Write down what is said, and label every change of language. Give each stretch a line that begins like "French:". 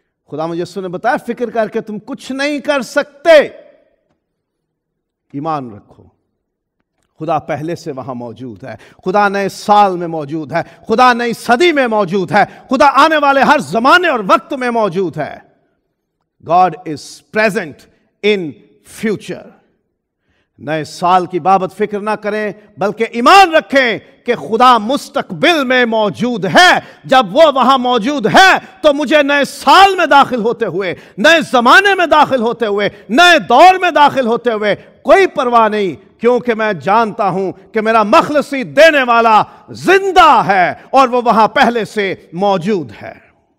Urdu: خدا یسوع نے بتایا فکر کر کے تم کچھ نہیں کر سکتے. ایمان رکھو خدا پہلے سے وہاں موجود ہے. خدا نئے سال میں موجود ہے. خدا نئی صدی میں موجود ہے. خدا آنے والے ہر زمانے اور وقت میں موجود ہے.
English: God is present in future.
Urdu: نئے سال کی بابت فکر نہ کریں بلکہ ایمان رکھیں کہ خدا مستقبل میں موجود ہے. جب وہ وہاں موجود ہے تو مجھے نئے سال میں داخل ہوتے ہوئے، نئے زمانے میں داخل ہوتے ہوئے، نئے دور میں داخل ہوتے ہوئے کوئی پرواہ نہیں، کیونکہ میں جانتا ہوں کہ میرا مخلصی دینے والا زندہ ہے اور وہ وہاں پہلے سے موجود ہے.